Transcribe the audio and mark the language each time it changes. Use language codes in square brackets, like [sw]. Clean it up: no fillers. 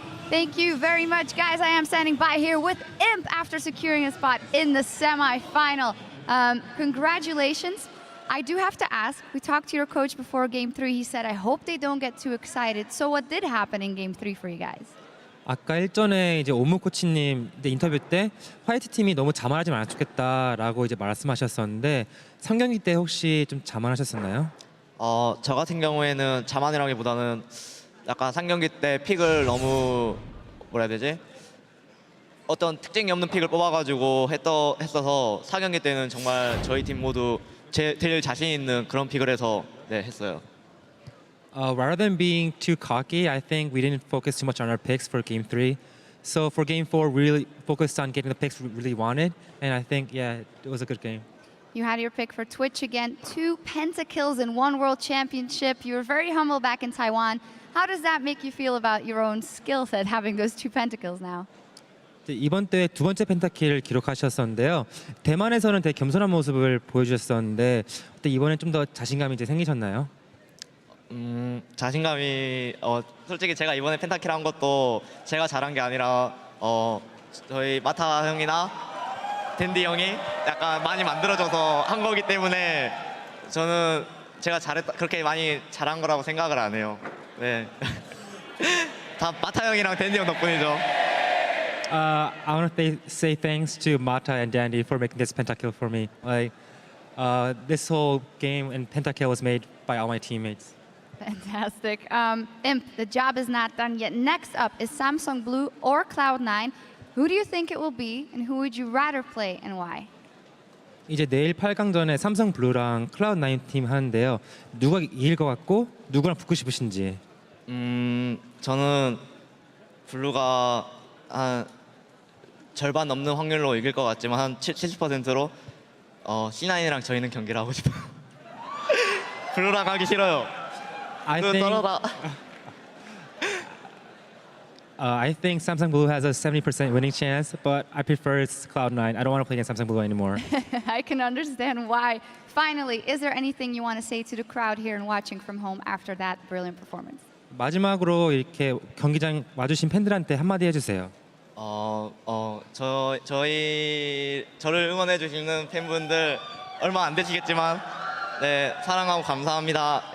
[en] Thank you very much, guys. I am standing by here with Imp after securing a spot in the semifinal. Congratulations. I do have to ask, we talked to your coach before Game 3. He said, I hope they don't get too excited. So what did happen in Game 3 for you guys? [ko] 아까 일전에 이제 오무 코치님 이제 인터뷰 때 화이트 팀이 너무 자만하지면 안 좋겠다라고 이제 말씀하셨었는데 3경기 때 혹시 좀 자만하셨었나요? 저 같은 경우에는 자만이라기보다는 약간 3경기 때 픽을 너무 뭐라 해야 되지? 어떤 특징이 없는 픽을 뽑아가지고 했어서 4경기 때는 정말 저희 팀 모두 제일 자신 있는 그런 픽을 해서 했어요. [en] Rather than being too cocky, I think we didn't focus too much on our picks for Game 3. So for Game 4, we really focused on getting the picks we really wanted, and I think, yeah, it was a good game. You had your pick for Twitch again, 2 pentakills in 1 World Championship. You were very humble back in Taiwan. How does that make you feel about your own skill set, having those 2 pentakills now? [ko] 이번 대회 두 번째 펜타킬을 기록하셨었는데요. 대만에서는 되게 겸손한 모습을 보여주셨었는데 그때 이번엔 좀 더 자신감이 이제 생기셨나요? 자신감이 솔직히 제가 이번에 펜타킬 한 것도 제가 잘한 게 아니라 저희 마타 형이나 댄디 형이 약간 많이 만들어줘서 한 거기 때문에 저는 제가 그렇게 많이 잘한 거라고 생각을 안 해요. 네. 다 마타 형이랑 댄디 형 덕분이죠. [en] I want to say thanks to Mata and Dandy for making this pentakill for me. This whole game and pentakill was made by all my teammates. Fantastic. Imp, the job is not done yet. Next up is Samsung Blue or Cloud9. Who do you think it will be, and who would you rather play, and why? [ko] 이제 내일 8강전에 삼성 블루랑 클라우드9 팀 하는데요. 누가 이길 것 같고 누구랑 붙고 싶으신지. 저는 블루가 한 절반 넘는 확률로 이길 것 같지만 한 70%로 C9이랑 저희는 경기를 하고 싶어요. 블루랑 하기 싫어요. [en] I think Samsung Blue has a 70% winning chance, but I prefer it's Cloud9. I don't want to play against Samsung Blue anymore. I can understand why. Finally, is there anything you want to say to the crowd here and watching from home after that brilliant performance? [ko] 마지막으로 이렇게 경기장 와주신 팬들한테 한마디 해주세요. 저를 응원해 주시는 팬분들 얼마 안 되시겠지만 사랑하고 감사합니다.